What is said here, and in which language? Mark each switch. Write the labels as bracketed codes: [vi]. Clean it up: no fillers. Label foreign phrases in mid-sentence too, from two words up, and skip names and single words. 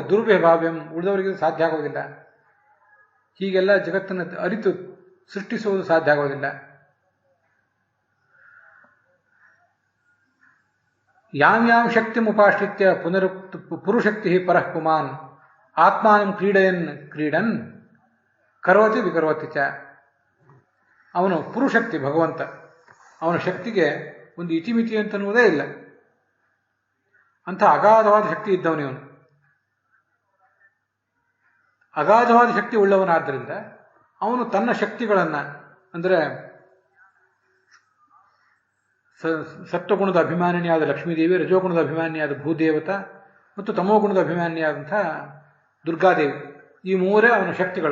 [kn] ದುರ್ವ್ಯಭಾವ್ಯಂ, ಉಳಿದವರಿಗೆ ಇದು ಸಾಧ್ಯ ಆಗೋದಿಲ್ಲ. ಹೀಗೆಲ್ಲ ಜಗತ್ತನ್ನು ಅರಿತು ಸೃಷ್ಟಿಸುವುದು ಸಾಧ್ಯ ಆಗೋದಿಲ್ಲ. [sa] ಯಾಂ ಶಕ್ತಿ ಉಪಾಶ್ರಿತ್ಯ ಪುರುಶಕ್ತಿ ಪರಃ ಪುಮಾನ್ ಆತ್ಮಾನಂ ಕ್ರೀಡನ್ ಕರೋತಿ ವಿಕರೋತಿ ಚ. [kn] ಅವನು ಪುರುಶಕ್ತಿ ಭಗವಂತ. ಅವನ ಶಕ್ತಿಗೆ ಒಂದು ಇತಿಮಿತಿ ಅಂತನ್ನುವುದೇ ಇಲ್ಲ. ಅಂಥ ಅಗಾಧವಾದ ಶಕ್ತಿ ಇದ್ದವನಿವನು. ಅಗಾಧವಾದ ಶಕ್ತಿ ಉಳ್ಳವನಾದ್ದರಿಂದ ಅವನು ತನ್ನ ಶಕ್ತಿಗಳನ್ನು, ಅಂದರೆ ಸತ್ವಗುಣದ ಅಭಿಮಾನಿನಿಯಾದ ಲಕ್ಷ್ಮೀದೇವಿ, ರಜೋಗುಣದ ಅಭಿಮಾನಿಯಾದ ಭೂದೇವತ ಮತ್ತು ತಮೋಗುಣದ ಅಭಿಮಾನಿಯಾದಂಥ ದುರ್ಗಾದೇವಿ, ಈ ಮೂರೇ ಅವನ ಶಕ್ತಿಗಳು.